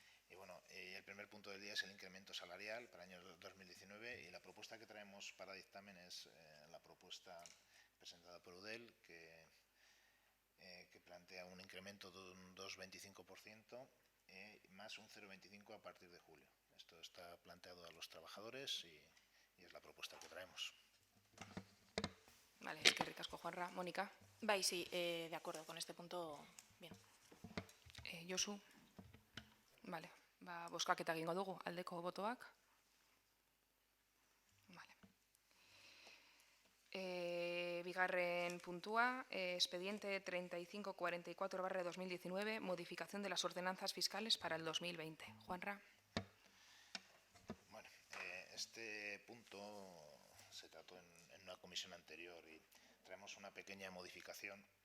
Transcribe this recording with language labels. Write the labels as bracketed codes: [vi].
[es] Y bueno, el primer punto del día es el incremento salarial para el año 2019 y la propuesta que traemos para dictamen es la propuesta presentada por UDEL que plantea un incremento de un 2,25% más un 0,25% a partir de julio. Esto está planteado a los trabajadores y es la propuesta que traemos. [eu] Vale, eskerrik asko, Juanra. Mónica. [es] Sí, de acuerdo con este punto, bien. Josu. [eu] Vale, bozkaketa egingo dugu, aldeko botoak. [es] Vale. [eu] Bigarren puntua, [es] expediente 3544/2019, modificación de las ordenanzas fiscales para el 2020. Juanra. Bueno, este punto se trató en una comisión anterior y traemos una pequeña modificación.